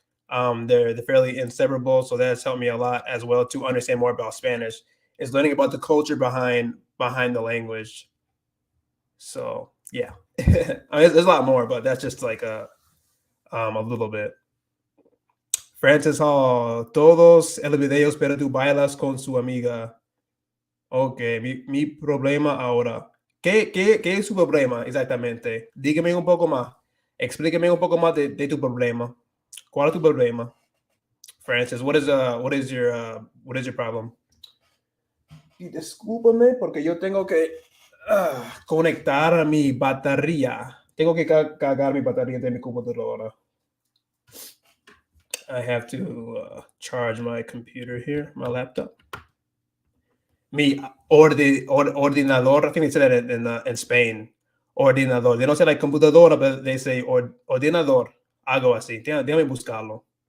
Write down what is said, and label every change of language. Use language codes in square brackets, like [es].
[en] They're fairly inseparable, so that's helped me a lot as well to understand more about Spanish, is learning about the culture behind the language. So there's a lot more, but that's just like a little bit. [es] Francis Hall, todos el videos, pero tú bailas con su amiga. Ok, mi problema ahora. ¿Qué es su problema exactamente? Dígame un poco más. Explíqueme un poco más de tu problema. ¿Cuál es tu problema? [en] Francis, what is your problem? [es] Y discúlpame porque yo tengo que conectar mi batería. Tengo que cargar mi batería de mi computadora. [en] I have to charge my computer here, my laptop. Mi ordinador, I think they say that in Spain. Ordinador. They don't say like computadora, but they say ordinador. [es] Algo así. Déjame buscarlo.